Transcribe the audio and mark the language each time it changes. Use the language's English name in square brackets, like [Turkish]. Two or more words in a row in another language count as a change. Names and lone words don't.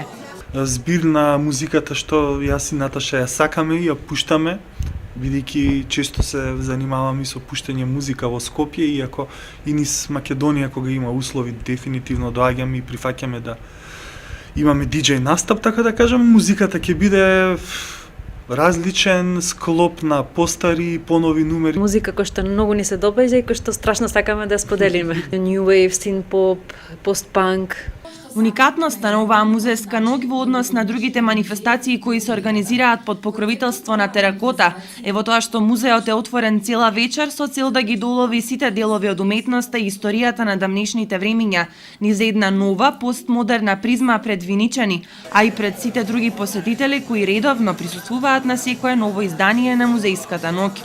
[Macedonian] Збир на музиката што јас и Наташа ја сакаме и ја пуштаме, бидејќи често се занимаваме со пуштање музика во Скопје, иако и низ Македонија кога има услови дефинитивно доаѓаме и прифаќаме да имаме диџеј настап, така да кажам, музиката ќе биде различен склоп на постари и понови numeri. Музика која што многу ни се допаѓа и која што страшно сакаме да споделиме. [English] New wave, synth-pop, post-punk. [Macedonian] Уникатноста на оваа музејска ноќ во однос на другите манифестации кои се организираат под покровителство на Теракота е во тоа што музеот е отворен цела вечер со цел да ги долови сите делови од уметноста и историјата на давнешните времиња низ една нова постмодерна призма пред виничани, а и пред сите други посетители кои редовно присуствуваат на секое ново издание на музејската ноќ.